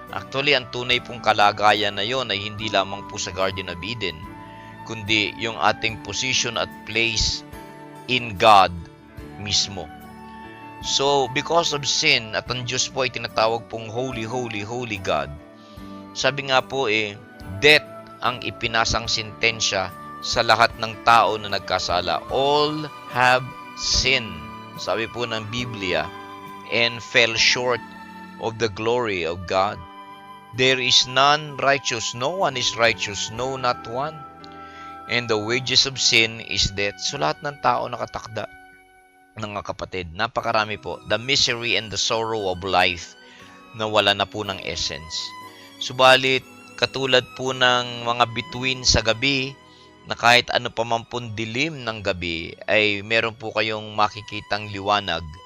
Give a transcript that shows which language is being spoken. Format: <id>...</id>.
<tl>Actually, ang tunay pong kalagayan na yon ay hindi lamang po sa Garden of Eden, kundi yung ating position at place in God mismo. So,</tl> <en>because of sin,</en> <tl>at ang Diyos po ay tinatawag pong Holy, Holy, Holy God. Sabi nga po death ang ipinasang sentensya sa lahat ng tao na nagkasala.</tl> <en>All have sinned,</en> <tl>sabi po ng Biblia,</tl> <en>and fell short of the glory of God. There is none righteous, no one is righteous, no, not one. And the wages of sin is death.</en> <tl>So lahat ng tao nakatakda, mga kapatid. Napakarami po.</tl> <en>The misery and the sorrow of life</en> <tl>na wala na po ng</tl> <en>essence.</en> <tl>Subalit, katulad po ng mga bituin sa gabi, na kahit ano pa man pong dilim ng gabi, ay meron po kayong makikitang liwanag.</tl>